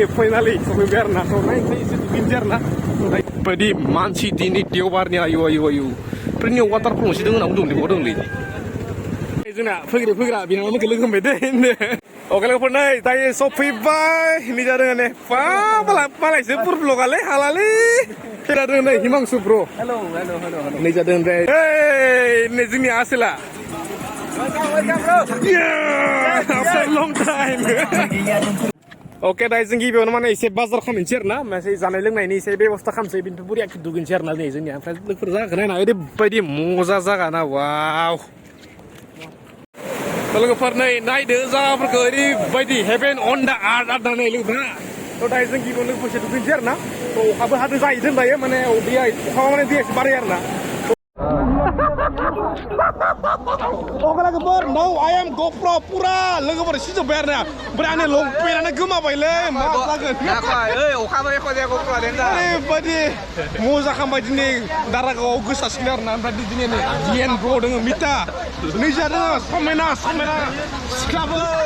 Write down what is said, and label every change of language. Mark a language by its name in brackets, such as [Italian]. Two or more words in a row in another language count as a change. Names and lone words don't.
[Bodo] फाइनालि सफैबाय आरोना to नायनोसै एसे दुगैनोसै आरोना बायदि मानसि दिनै देवबारनि आयु फ्रिनि वाटारफल मोनसे दङ होनना बुंदोंलै जोंना फैग्रा बिनानावनो लोगो हमबाय दे ओके लोगोफोर नै दायो सफैबाय नै जादों ने मालायसो पुर ब्लगालै हालालै जादों नै हिमांशु ब्र हेल' नै जादों दे नै जोंनि आसोला [English] after long time [Bodo] ओके दायो जों गिबियावनो माने एसे बाजार खालामनोसै आरोना एसे जानाय लोंनायनि एसे बेबस्था खालामनोसै बिनिफ्राय बुरिया दुगैनोसै आरोना नै जोंनिया ओमफ्राय लोगोफोर जायगाखौ नायना ओरैबायदि मजा जागा ना वाव लोगोफोर नै नायदो जायगाफोरखौ ओरैबायदि [English] heaven on the earth [Bodo] नै लोगोफोरा to दायो जों गिबियावनो लोगोफोरसो दुगैनोसै आरोना to अखाबो हादों जाहैदों दायो माने दैया अखा माने दैया एसे बारायो आरोना ओके लोगोफोर [English] now I am GoPro [Bodo] पुरा लोगोफोर सिजोब्बाय आरोना ओमफ्राय आंनि लंपेन्टआनो गोमाबायलै मा जागोन अखाबो एख' जाया GoPro ओरैबायदि मजा खालामबाय दिनै दारागावआव गोसासिगोन आरोना ओमफ्राय दिनै नै दिएन ब्र दङ मिता नै जादों समायना सिख्लाफोर